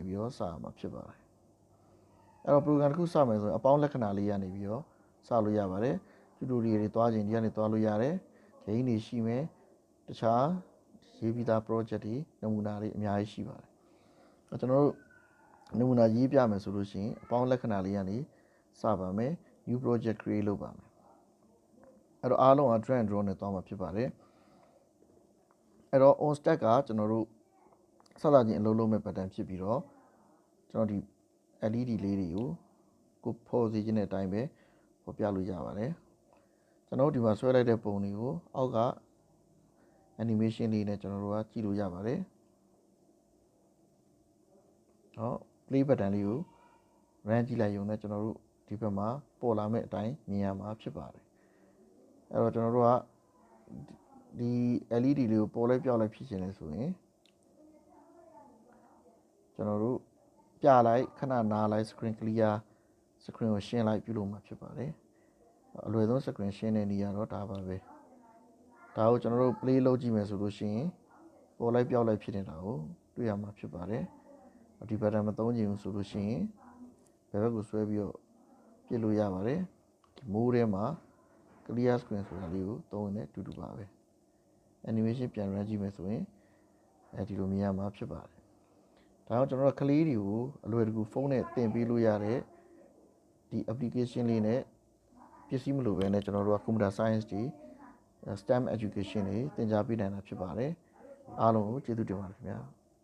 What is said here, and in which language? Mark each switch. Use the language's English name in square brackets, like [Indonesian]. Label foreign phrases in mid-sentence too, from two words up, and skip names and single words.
[Burmese] ပြီးတော့စရမှာဖြစ်ပါတယ်အဲ့တော့ program တစ်ခုစမယ်ဆိုရင်အပေါင်းလက္ခဏာလေးကနေပြီးတော့စလို့ရပါတယ် tutorial တွေသွားခြင်းဒီကနေသွားလို့ရတယ်ဂိမ်းတွေရှိ မယ်တခြားရေးပြီးသား project တွေနမူနာတွေအများကြီးရှိပါတယ်ကျွန်တော်တို့နမူနာရေးပြမယ်ဆိုလို့ရှိရင် အပေါင်းလက္ခဏာလေးကနေစပါမယ် [English] new project create [Burmese] လုပ်ပါမယ်အဲ့တော့အားလုံးက [English] drag and drop [Burmese] နဲ့သွားမှာဖြစ်ပါတယ်အဲ့တော့ [English] on stack [Burmese] ကကျွန်တော်တို့ဆက်လာခြင်းအလုပ်လုပ်မဲ့ pattern ဖြစ်ပြီးတော့ကျွန်တော်ဒီ LED လေးတွေကိုကိုဖော်စီခြင်းတဲ့အတိုင်းပဲဖော်ပြလို့ရပါတယ်ကျွန်တော်တို့ဒီမှာဆွဲလိုက်တဲ့ပုံတွေကိုအောက်က animation လေးနဲ့ကျွန်တော်တို့ကကြည့်လို့ရပါတယ် ဟော [English] play button [Burmese] လေးကို run ကြည့်လိုက်ရုံနဲ့ကျွန်တော်တို့ဒီဘက်မှာပေါ်လာမဲ့အတိုင်းမြင်ရမှာဖြစ်ပါတယ်အဲ့တော့ကျွန်တော်တို့ကဒီ LED လေးကိုပေါ်လိုက်ပြောက်လိုက်ဖြစ်ခြင်းလဲဆိုရင်ကျွန်တော် တို့ပြလိုက်ခဏနားလိုက် [English] screen clear screen [Burmese] ကိုရှင်းလိုက်ပြုလုပ်မှာဖြစ်ပါတယ်အလွယ်ဆုံး screen ရှင်းတဲ့နည်းကတော့ဒါပါပဲဒါကိုကျွန်တော်တို့ play လုပ်ကြည့်မယ်ဆိုလို့ရှိရင်ပေါ်လိုက်ပြောက်လိုက်ဖြစ်နေတာကိုတွေ့ရမှာဖြစ်ပါတယ်ဒီ button မသုံးချင်ဘူးဆို လို့ရှိရင်ဘယ်ဘက်ကိုဆွဲပြီးတော့ပြစ်လို့ရပါတယ်ဒီ mode ထဲမှာ [English] clear screen [Burmese] ဆိုတာလေးကိုသုံးရင်လည်းတူတူပါပဲ animation ပြန် run ကြည့်မယ်ဆိုရင်ဒီလိုမြင်ရမှာဖြစ်ပါတယ်ဒါကြောင့်ကျွန်တော်တို့ကလေးတွေကိုအလွယ်တကူဖုန်းနဲ့တင်ပေးလို့ရတဲ့ဒီ application လေးနဲ့ပစ္စည်းမလိုဘဲနဲ့ကျွန်တော်တို့က [English] computer science [Burmese] တွေ [English] STEM education [Burmese] တွေသင်ကြားပေးနိုင်တာဖြစ်ပါတယ်အားလုံးကိုကျေးဇူးတင်ပါတယ်ခင်ဗျာ